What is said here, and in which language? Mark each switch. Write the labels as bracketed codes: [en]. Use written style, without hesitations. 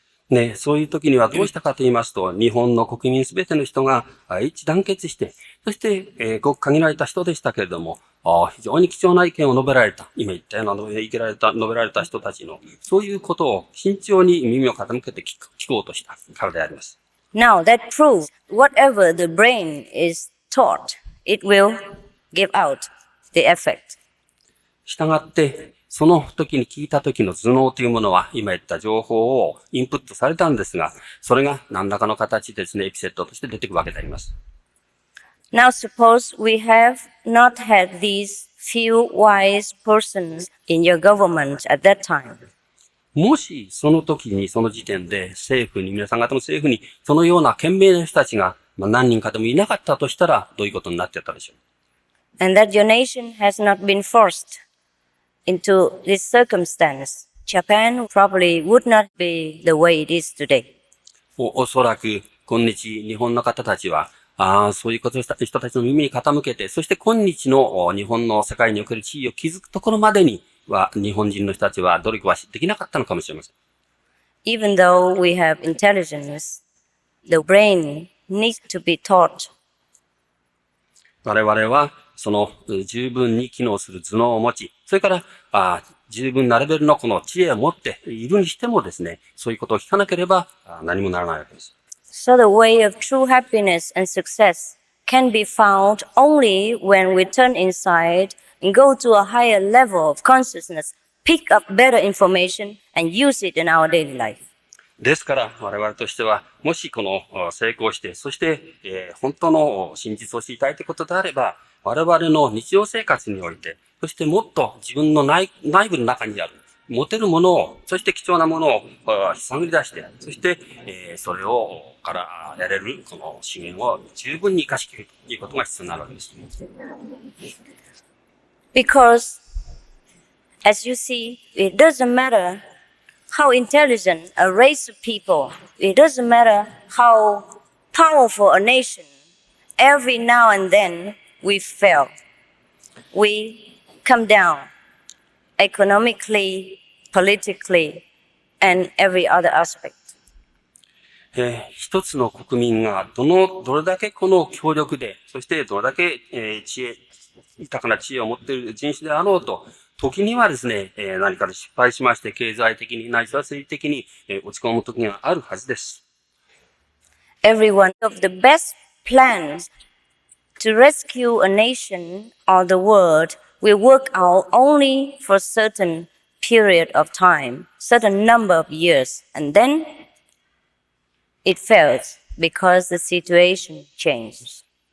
[ja] ね、そういう時にはどうしたかと言いますと、日本の国民すべての人が一致団結して、そして、ごく限られた人でしたけれども、非常に貴重な意見を述べられた、今言ったような述べられた人たちの、そういうことを慎重に耳を傾けて聞こうとしたからであります。 [en] Now that proves whatever the brain is taught, it will give out the effect. [ja] したがって、その時に聞いた時の頭脳というものは、今言った情報をインプットされたんですが、それが何らかの形でですね、エピセットとして出てくるわけであります。 [en] Now suppose we have not had these few wise persons in your government at that time. [ja] もし、その時に、その時点で皆さん方の政府に、そのような賢明な人たちが、何人かでもいなかったとしたら、どういうことになってたでしょう。 [en] And that your nation has not been forced into this circumstance, Japan probably would not be the way it is today. [ja] おそらく、今日、日本の方たちは、そういうことをした人たちの耳に傾けて、そして今日の日本の世界における地位を築くところまでには、日本人の人たちは努力はできなかったのかもしれません。 [en] even though we have intelligence, the brain needs to be taught. [ja] 我々は、その十分に機能する頭脳を持ち、それから十分なレベルのこの知恵を持っているにしてもですね、そういうことを聞かなければ何もならないわけです。 [en] So the way of true happiness and success can be found only when we turn inside and go to a higher level of consciousness, pick up better information and use it in our daily life. [ja] ですから我々としては、もしこの成功して、そして、本当の真実を知りたいということであれば、我々の日常生活において、そしてもっと自分の内部の中にある、持てるものを、そして貴重なものを探り出して、そして、それをからやれるこの資源を十分に生かしきるということが必要になるわけです。 [en] Because, as you see, it doesn't matter how intelligent a race of people, it doesn't matter how powerful a nation, every now and then we fail. We come down economically, politically, and every other aspect. [ja] 一つの国民がどれだけこの強力で、そしてどれだけ、豊かな知恵を持っている人種であろうと、時にはですね、何かで失敗しまして、経済的に、ないしは政治的に、落ち込む時があるはずです。 [en] Every one of the best plans to rescue a nation or the world will work out only for a certain period of time, certain number of years, and then it fails because the situation changes.